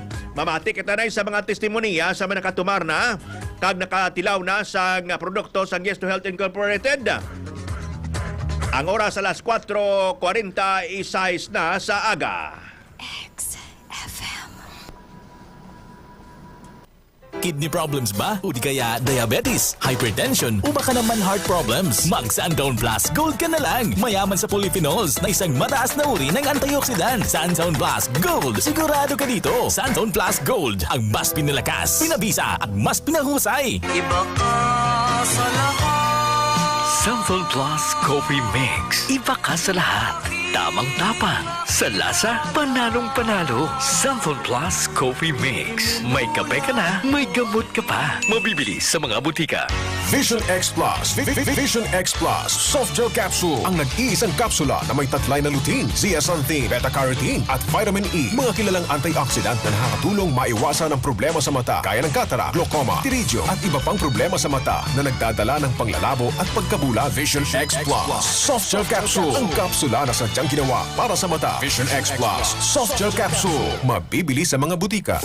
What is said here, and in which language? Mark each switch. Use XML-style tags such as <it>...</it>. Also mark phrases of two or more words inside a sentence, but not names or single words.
<hil>Mamati kita na sa mga testimonya sa mga nakatumar na kag nakatilaw na sa produkto sa 𝐗𝐂𝐈𝐓𝐿 Incorporated. Ang oras alas 4:46 na sa aga.</hil> <en>Kidney problems ba?</en> <tl>O di kaya diabetes, hypertension, o baka naman</tl> <en>heart problems?</en> <tl>Mag-Sundown Plus Gold ka na lang. Mayaman sa polyphenols na isang mataas na uri ng antioxidant. Sundown Plus Gold. Sigurado ka dito. Sundown Plus Gold. Ang mas pinalakas, pinabisa at mas pinahusay. Iba ka sa lahat. Sundown Plus Coffee Mix. Iba ka sa lahat. Tamang tapang. Sa lasa, panalong-panalo. Sundown Plus Coffee Mix. May kape ka na, may gamot ka pa. Mabibili sa mga butika. Vision X Plus. Vision X Plus.</tl> <en>Soft gel capsule.</en> <tl>Ang nag-iisang kapsula na may taglay na lutein, zeaxanthin, beta-carotene at vitamin E. Mga kilalang antioxidant na nakakatulong maiwasan ang problema sa mata gaya ng cataract, glaucoma, pterygium at iba pang problema sa mata na nagdadala ng panglalabo at pagkabula.</tl> <en>Vision X Plus. Soft gel capsule.</en> <tl>Ang kapsula na sadyang ginawa para sa mata. Vision X Plus.</tl> <en>Soft gel capsule.</en> <tl>Mabibili sa mga butika.</tl>